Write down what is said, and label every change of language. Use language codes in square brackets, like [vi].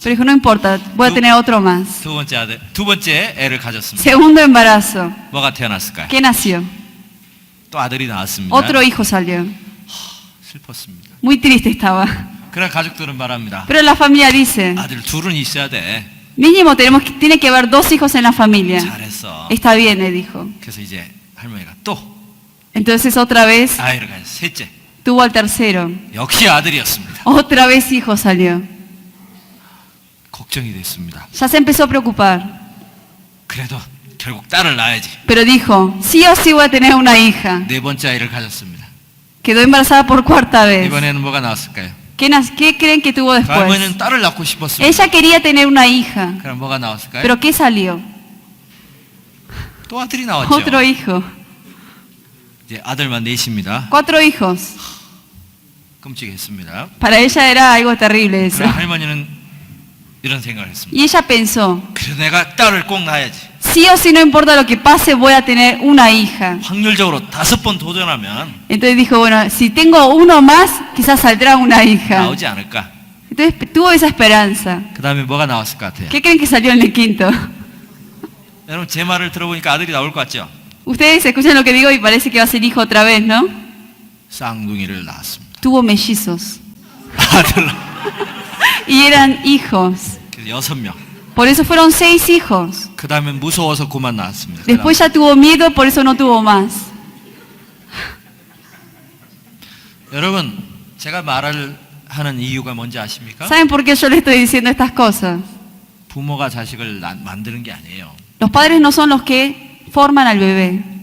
[es] Pero dijo, no importa, voy a tener otro más. [ko] 두 번째 애를 가졌습니다. [es] Segundo embarazo. [ko] 뭐가 태어났을까요? [es] ¿Qué nació? [ko] 또 아들이 나왔습니다. [es] Otro hijo salió. [ko] 슬펐습니다. [es] Muy triste estaba. [ko] 그러나 가족들은 말합니다. [es] Pero la familia dice, [ko] 아들 둘은 있어야 돼. [es] mínimo tiene que haber 2 hijos en la familia. [ko] 잘했어. [es] Está bien, le dijo. [ko] 그래서 이제 할머니가 또 [es] Entonces otra vez [ko] 아이를 가졌어요. 셋째. [es] tuvo al tercero. [ko] 역시 아들이었습니다. [es] Otra vez hijo salió. [ko] 걱정이 됐습니다. [es] Ya se empezó a preocupar. [ko] 그래도 결국 딸을 낳아야지. [es] Pero dijo, sí o sí voy a tener una hija. [ko] 네 번째 아이를 가졌습니다. [es] Quedó embarazada por cuarta vez. [ko] 이번에는 뭐가 나왔을까요? [es] ¿Qué creen que tuvo [ko] 그 [es] después? [ko] 할머니는 딸을 낳고 싶었습니다. [es] Ella quería tener una hija. [ko] 그럼 뭐가 나왔을까요? [es] ¿Pero qué salió? [ko] 또 아들이 나왔죠. [es] Otro hijo. [ko] 이제 아들만 넷입니다. [es] 4 hijos. [ko] 끔찍했습니다. [es] Para ella era algo terrible eso. [ko] 그럼 할머니는 이런 생각을 했습니다. [es] Y ella pensó, [ko] 그래서 내가 딸을 꼭 낳아야지. [es] sí o sí no importa lo que pase, voy a tener una hija. [ko] 확률적으로 5번 도전하면 [es] Entonces dijo, bueno, si tengo uno más, quizás saldrá una hija. [ko] 나오지 않을까. [es] Entonces tuvo esa esperanza. [ko] 그 다음에 뭐가 나왔을 것 같아요? [es] ¿Qué creen que salió en el quinto? [ko] 여러분 제 말을 들어보니까 아들이 나올 것 같죠? [es] Ustedes escuchan lo que digo y parece que va a ser hijo otra vez, ¿no? [ko] 쌍둥이를 낳았습니다. [es] Tuvo mellizos. [ko] 아들 [es] Y eran hijos. [ko] 6명. [es] Por eso fueron 6 hijos. [ko] 그 다음에 무서워서 그만 낳았습니다. [es] Después ya tuvo miedo, por eso no tuvo más. [ko] 여러분 제가 말을 하는 이유가 뭔지 아십니까? [es] ¿Saben por qué yo le estoy diciendo estas cosas? [ko] 부모가 자식을 만드는 게 아니에요. [es] Los padres no son los que forman al bebé.